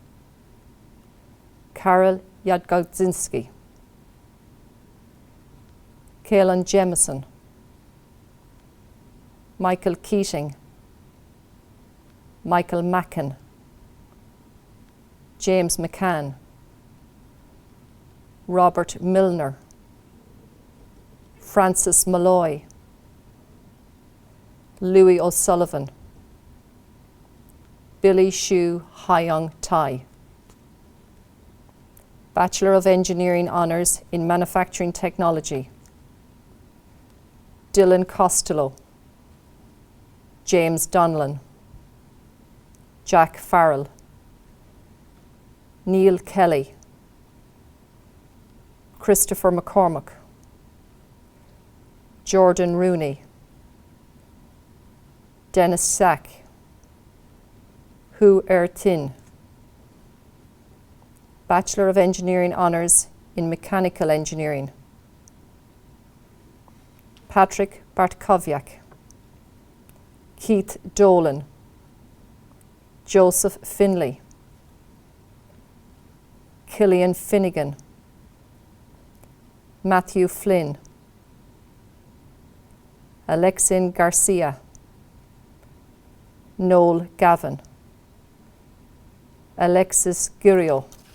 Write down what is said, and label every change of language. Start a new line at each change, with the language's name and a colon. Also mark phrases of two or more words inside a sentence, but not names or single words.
English: Karol Jadgodzinski, Caelan Jemison, Michael Keating, Michael Mackin, James McCann, Robert Milner, Francis Malloy, Louis O'Sullivan, Billy Shu Hyung Tai. Bachelor of Engineering Honours in Manufacturing Technology, Dylan Costello, James Donlan, Jack Farrell, Neil Kelly, Christopher McCormack, Jordan Rooney, Dennis Sack, Hu Tin. Bachelor of Engineering Honours in Mechanical Engineering, Patrick Bartkowiak, Keith Dolan, Joseph Finlay, Killian Finnegan, Matthew Flynn, Alexin Garcia, Noel Gavin, Alexis Gurio,